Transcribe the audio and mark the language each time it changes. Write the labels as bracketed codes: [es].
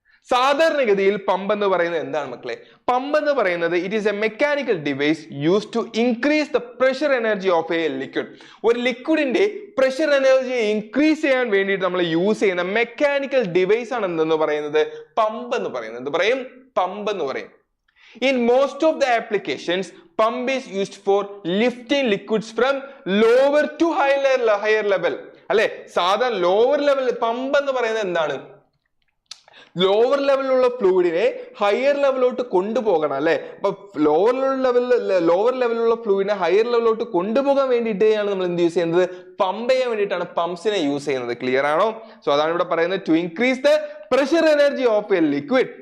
[ml] സാധാരണഗതിയിൽ പമ്പ് എന്ന് പറയുന്നത് എന്താണ് മക്കളെ? പമ്പ് എന്ന് പറയുന്നത് it [en] Is a mechanical device use to increase the pressure energy of a liquid. [ml] ഒരു ലിക്വിഡിന്റെ പ്രഷർ എനർജി ഇൻക്രീസ് ചെയ്യാൻ വേണ്ടിയിട്ട് നമ്മൾ യൂസ് ചെയ്യുന്ന മെക്കാനിക്കൽ ഡിവൈസ് ആണ് എന്തെന്ന് പറയുന്നത് പമ്പ് എന്ന് പറയുന്നത്. എന്ത് പറയും? പമ്പ് എന്ന് പറയും. [en] In most of the applications, pump is used for lifting liquids from lower to higher level. [ml] അല്ലെ, സാധാരണ ലോവർ ലെവൽ പമ്പ് എന്ന് പറയുന്നത് എന്താണ്? ലോവർ ലെവലിലുള്ള ഫ്ലൂയിഡിനെ ഹയർ ലെവലിലോട്ട് കൊണ്ടുപോകണം അല്ലെ. അപ്പൊ ലോവർ ലെവലിലുള്ള ഫ്ലൂയിഡിനെ ഹയർ ലെവലിലോട്ട് കൊണ്ടുപോകാൻ വേണ്ടിയിട്ടാണ് നമ്മൾ എന്ത് യൂസ് ചെയ്യുന്നത്? പമ്പ് ചെയ്യാൻ വേണ്ടിയിട്ടാണ് പമ്പ്സിനെ യൂസ് ചെയ്യുന്നത്. ക്ലിയർ ആണോ? സോ അതാണ് ഇവിടെ പറയുന്നത്, [en] To increase the pressure energy of a liquid.